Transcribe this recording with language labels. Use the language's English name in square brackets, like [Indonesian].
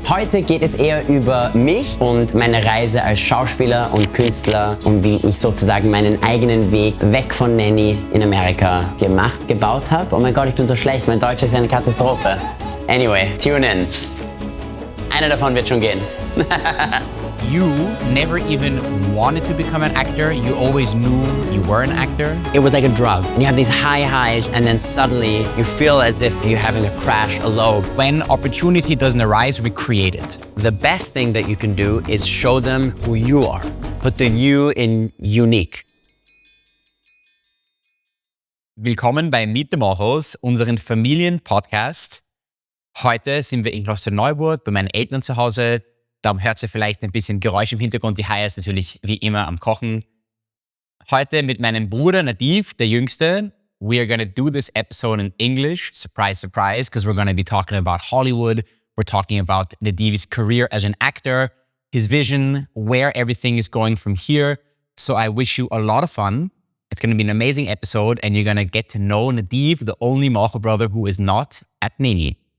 [German] Heute geht es eher über mich und meine Reise als Schauspieler und Künstler und wie ich sozusagen meinen eigenen Weg weg von Nanny in Amerika gebaut habe. Oh mein Gott, ich bin so schlecht, mein Deutsch ist eine Katastrophe. [English] Anyway, tune in. [German] Einer davon wird schon gehen. [English] You never even wanted to become an actor. You always knew you were an actor. It was like a drug. And you have these high highs and then suddenly you feel as if you're having a crash, a low. When opportunity doesn't arise, we create it. The best thing that you can do is show them who you are. Put the you in unique. [German] Willkommen bei Meet the Molchos, unseren Familienpodcast. Heute sind wir in Klosterneuburg bei meinen Eltern zu Hause. Darum hört ihr vielleicht ein bisschen Geräusch im Hintergrund. Die Haya ist natürlich wie immer am Kochen. Heute mit meinem Bruder Nadiv, der Jüngste. [English] We are going to do this episode in English. Surprise, surprise, because we're going to be talking about Hollywood. We're talking about Nadiv's career as an actor, his vision, where everything is going from here. So I wish you a lot of fun. It's going to be an amazing episode and you're going to get to know Nadiv, the only Molcho brother who is not at Nini.